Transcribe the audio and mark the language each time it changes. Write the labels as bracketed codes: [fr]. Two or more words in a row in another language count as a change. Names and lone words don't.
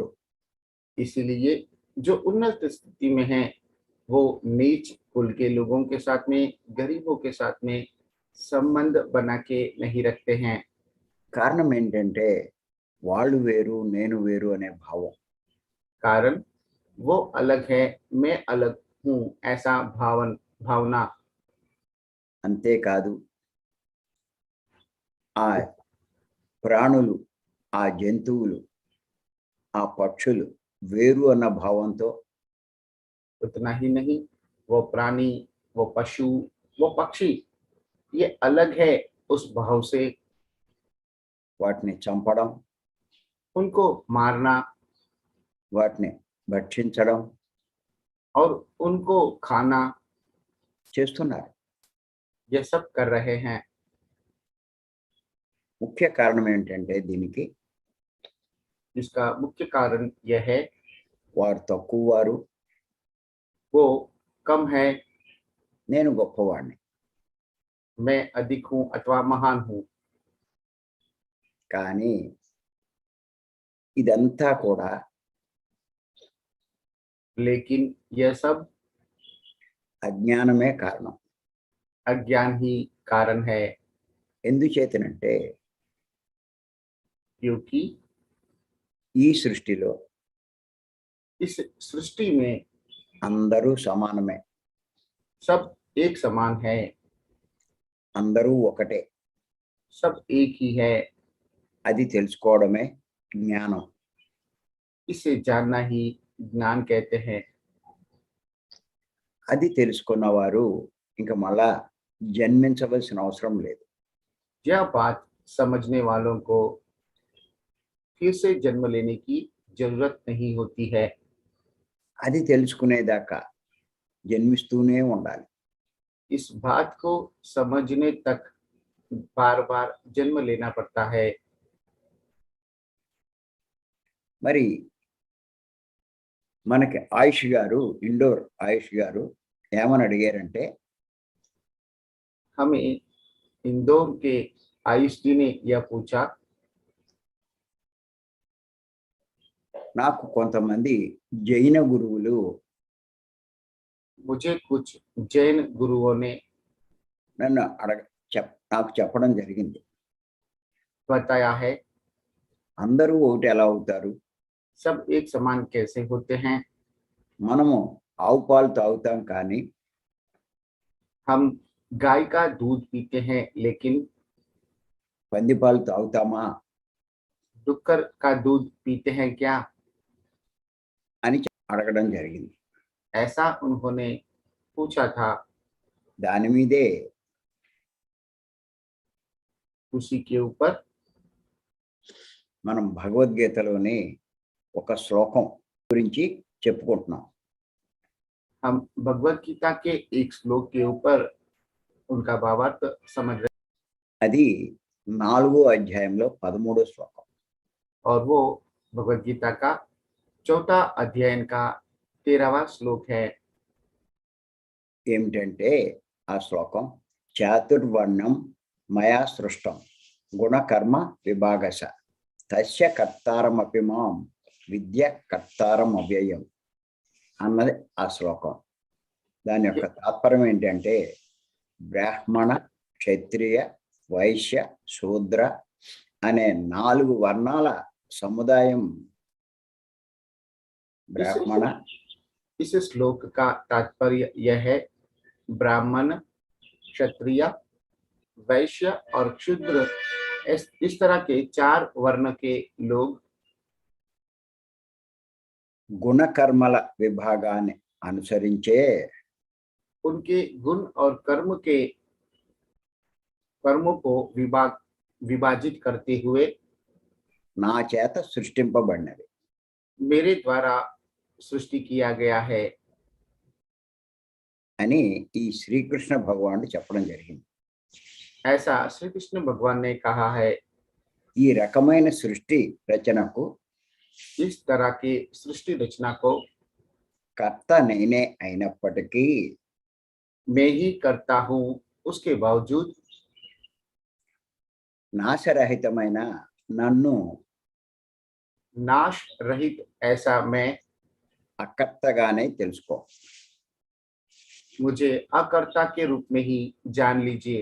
[hi] इसलिए जो उन्नत स्थिति में है वो नीच कुल के लोगों के साथ में, गरीबों के साथ में संबंध बना के नहीं रखते हैं। [te] కారణం ఏంటంటే వాళ్ళు వేరు, నేను వేరు అనే భావం. [hi] कारण वो अलग है, मैं अलग हूँ, ऐसा भावना। [te] అంతేకాదు ఆ ప్రాణులు, ఆ జంతువులు, ఆ పక్షులు వేరు అన్న భావంతో, [hi] उतना ही नहीं, वो प्राणी, वो पशु, वो पक्षी ये अलग है उस भाव से। [te] వాటిని చంపడం, [hi] उनको मारना [te] వాటిని భక్షించడం [hi] और उनको खाना, [te] చేస్తున్నారు. [hi] ये सब कर रहे हैं। [te] ముఖ్య కారణం ఏంటంటే దీనికి [hi] इसका मुख्य कारण यह है [te] వారు తక్కువ వారు, [hi] वो कम है, [te] నేను గొప్పవాడిని. [hi] मैं अधिक हूँ अथवा महान हूँ। [te] కానీ ఇదంతా కూడా [hi] लेकिन यह सब [te] అజ్ఞానమే కారణం. [hi] अज्ञान ही कारण है। [te] ఎందుచేతనంటే [hi] क्योंकि [te] ఈ సృష్టిలో [hi] इस सृष्टि में [te] అందరూ సమానమే, [hi] सब एक समान है, [te] అందరూ ఒకటే. [hi] सब एक ही है। [te] అది తెలుసుకోవడమే జ్ఞానం. [hi] इसे जानना ही ज्ञान कहते हैं। [te] అది తెలుసుకున్నవారు ఇంకా మళ్ళా జన్మించవలసిన అవసరం లేదు. [hi] यह बात समझने वालों को फिर से जन्म लेने की जरूरत नहीं होती है। [te] అది తెలుసుకునేదాకా జన్మిస్తూనే ఉండాలి. [hi] इस बात को समझने तक बार बार जन्म लेना पड़ता है। [te] మరి మనకి ఆయుష్ గారు, ఇండోర్ ఆయుష్ గారు ఏమని అడిగారంటే, [hi] हमें इंदौर के आयुष जी ने यह पूछा, [te] నాకు కొంతమంది జైన గురువులు [hi] मुझे कुछ जैन गुरुओं ने [te] నన్ను నాకు చెప్పడం జరిగింది. [hi] बताया है, [te] అందరూ ఒకటి ఎలా అవుతారు? [hi] सब एक समान कैसे होते हैं? [te] మనము ఆవు పాలు తాగుతాం కానీ [hi] हम गाय का दूध पीते हैं, लेकिन [te] పంది పాలు తాగుతామా [hi] डुक्कर का दूध पीते हैं क्या? [te] అని అడగడం జరిగింది. [hi] ऐसा उन्होंने पूछा था। [te] దాని మీదే [hi] उसी के ऊपर [te] మనం భగవద్గీతలోని ఒక శ్లోకం గురించి చెప్పుకుంటున్నాం. [hi] हम भगवत गीता के एक श्लोक के ऊपर उनका भावार्थ समझ रहे [te] అది 4వ అధ్యాయంలో 13వ శ్లోకం. [hi] और वो भगवत गीता का चौथा अध्ययन का 13वां श्लोक है। [te] ఏమిటంటే ఆ శ్లోకం, [sa] చాతుర్వర్ణం మయా సృష్టం గుణకర్మ విభాగశ తస్య కర్తారమపి మాం విద్య కర్తారం అవ్యయం [te] అన్నది ఆ శ్లోకం. దాని యొక్క తాత్పర్యం ఏంటంటే, బ్రాహ్మణ, క్షత్రియ, వైశ్య, శూద్ర అనే 4 వర్ణాల సముదాయం. బ్రాహ్మణ, [hi] इस श्लोक का तात्पर्य यह है, ब्राह्मण, क्षत्रिय, वैश्य और शूद्र, इस तरह के 4 वर्ण के लोग [te] గుణకర్మల విభాగాన్ని అనుసరించే [hi] उनके गुण और कर्मों को विभाजित करते हुए [te] నా చేత సృష్టింపబడినవి [hi] मेरे द्वारा सृष्टि किया गया है [te] అని ఈ శ్రీకృష్ణ భగవానుడు చెప్పడం జరిగింది. [hi] ऐसा श्री कृष्ण भगवान ने कहा है। [te] ఈ రకమైన సృష్టి రచనకు [hi] इस तरह की सृष्टि रचना को [te] కర్త నేనే అయినప్పటికీ [hi] मैं ही करता हूँ, उसके बावजूद [te] నాశరహితమైన నన్ను [hi] नाश रहित ऐसा मैं [te] అకర్తగానే తెలుసుకో. [hi] मुझे अकर्ता के रूप में ही जान लीजिए।